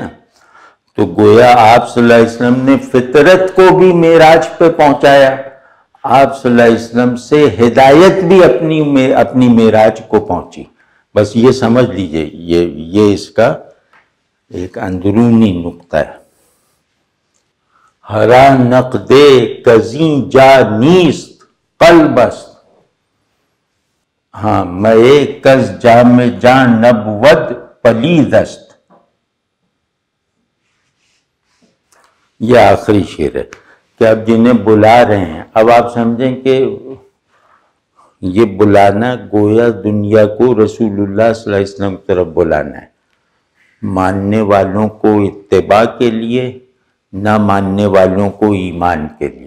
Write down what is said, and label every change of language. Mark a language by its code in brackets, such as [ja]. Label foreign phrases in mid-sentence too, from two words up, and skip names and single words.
[ur] تو گویا آپ [ar] صلی اللہ علیہ وسلم [ur] نے فطرت کو بھی معراج پہ پہنچایا. آپ [ar] صلی اللہ علیہ وسلم [ur] سے ہدایت بھی اپنی معراج کو پہنچی. بس یہ سمجھ لیجئے، یہ اس کا ایک اندرونی نقطہ ہے. [fa] ہرا نقد کزیں جا نیست قلب است، ہاں میں کز جام جان نبود پلید است. [ur] یہ آخری شعر ہے کہ اب جنہیں بلا رہے ہیں، اب آپ سمجھیں کہ یہ بلانا گویا دنیا کو رسول اللہ [ar] صلی اللہ علیہ وسلم [ur] کی طرف بلانا ہے، ماننے والوں کو اتباع کے لیے، نہ ماننے والوں کو ایمان کے لیے.